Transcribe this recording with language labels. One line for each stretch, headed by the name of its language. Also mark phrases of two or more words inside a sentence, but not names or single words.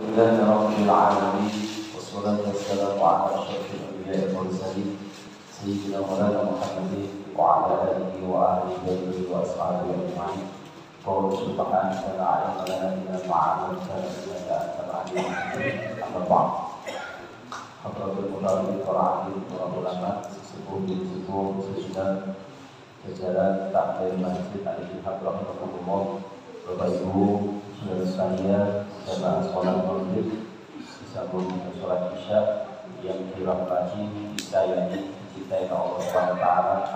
Arabic: لله رب العالمين والصلاة والسلام على أشرف الأنبياء والمرسلين سيدنا مولانا محمد وعلى آله وأهل بيته وأصحابه أجمعين. قول سبحانك لا علم لنا إلا ما علمتنا إنك أنت العليم الحكيم.
Indonesian: أما بعد.
Arabic: حضرة المتولي
Indonesian: para ahli, para ulama, sesepuh sesudah jajaran takmir masjid Al-Ihab rahimahullah. Bapak Ibu, saudara sekalian, jamaah sholat maghrib disambung dengan sholat isya yang dirahmati, disayangi, dicintai Allah
Arabic: سبحانه وتعالى.